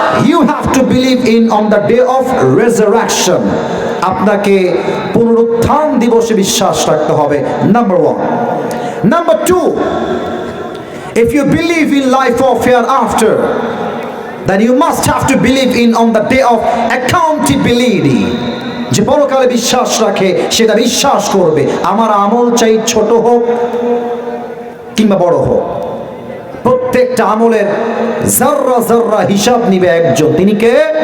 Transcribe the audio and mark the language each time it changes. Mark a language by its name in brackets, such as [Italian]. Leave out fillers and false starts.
[English] You have to believe in on the day of resurrection. [Bangla] আপনাকে পুনরুত্থান দিবসে বিশ্বাস রাখতে হবে, number 1। [English] Number 2, if you believe in life of hereafter, then you must have to believe in on the day of accountability. [Bangla] যে পরকালে বিশ্বাস রাখে সেটা বিশ্বাস করবে আমার আমল চাই ছোট হোক কিংবা বড় হোক, প্রত্যেকটা আমলের জাররা জাররা হিসাব নিবে একজন, তিনি কে?